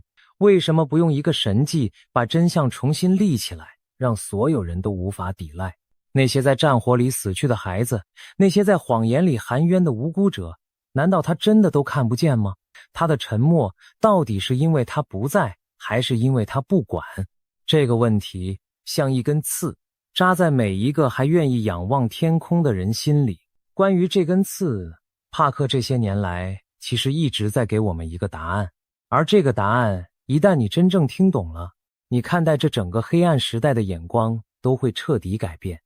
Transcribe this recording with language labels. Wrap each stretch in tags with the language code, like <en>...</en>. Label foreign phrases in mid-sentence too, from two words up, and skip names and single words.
<zh>為什麼不用一個神蹟把真相重新立起來，讓所有人都無法抵賴？那些在戰火裡死去的孩子，那些在謊言裡含冤的無辜者，難道他真的都看不見嗎？他的沉默到底是因為他不在，還是因為他不管？這個問題像一根刺，扎在每一個還願意仰望天空的人心裡。關於這根刺，帕克這些年來其實一直在給我們一個答案，而這個答案一旦你真正聽懂了，你看待這整個黑暗時代的眼光都會徹底改變。</zh>